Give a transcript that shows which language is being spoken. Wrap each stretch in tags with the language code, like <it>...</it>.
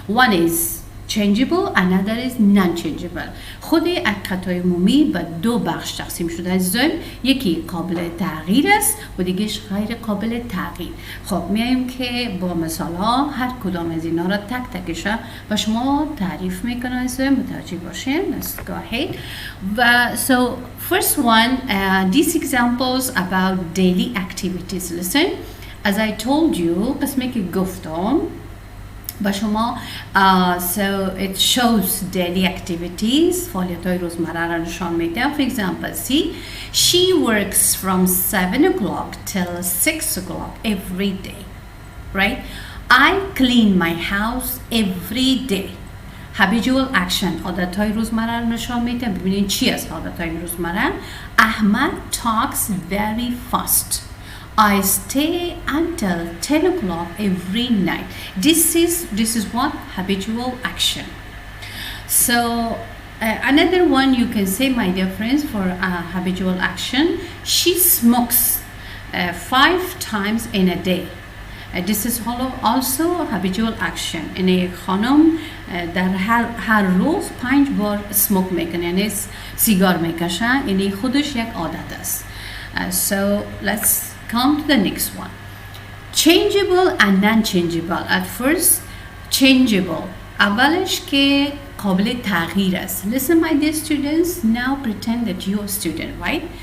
<en>One is changeable, another is non-changeable.</en> <fa>خود حقیقت‌های عمومی به دو بخش تقسیم شده عزیزان. یکی قابل تغییر است و دیگهش غیر قابل تغییر. خب میایم که با مثال‌ها هر کدام از اینا را تک تکش و شما تعریف میکنم عزیزان، متوجه باشین.</fa> <en>Let's go ahead. So first one, these examples about daily activities. Listen, as I told you,</en> <fa>قسمی که گفتم با شما</fa> <en>so it shows daily activities</en> <fa>فعالیت های روزمره را نشان میده.</fa> <en>For example, see, she works from 7 o'clock till 6 o'clock every day, right? I clean my house every day. habitual action</en> <fa>عادت های روزمره را نشان میده. ببینید چی از عادت های روزمره.</fa> <en>Ahmad talks very fast. I stay until 10 o'clock every night. This is what habitual action. So another one you can say, my dear friends, for habitual action. She smokes 5 times in a day. This is also habitual action.</en> <fa>یعنی خانم در هر روز 5 بار smoke میکنه، یعنی سیگار میکشه، یعنی خودش یک عادت است.</fa> <en>So let's come to the next one. Changeable and non-changeable. At first, changeable.</en> <fa>اولش که قابل تغییر است.</fa> <en>Listen my dear students, now pretend that you are a student, right?</en>